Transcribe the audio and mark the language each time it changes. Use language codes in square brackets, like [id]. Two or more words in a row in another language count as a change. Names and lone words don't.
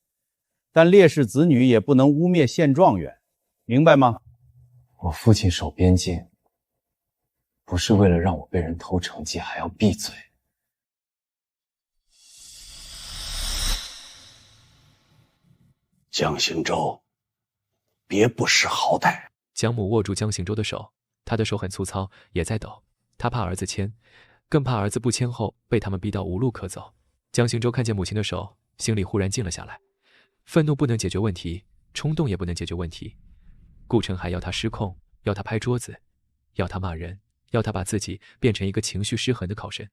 [zh] 但烈士子女也不能污蔑現狀元，明白嗎？我父親守邊境，不是為了讓我被人偷成績還要閉嘴。江行舟，別不識好歹。江母握住江行舟的手，他的手很粗糙，也在抖。他怕兒子簽，更怕兒子不簽後被他們逼到無路可走。江行舟看見母親的手，心裡忽然靜了下來。憤怒不能解決問題，衝動也不能解決問題。顧成海要他失控，要他拍桌子，要他罵人，要他把自己變成一個情緒失衡的考生。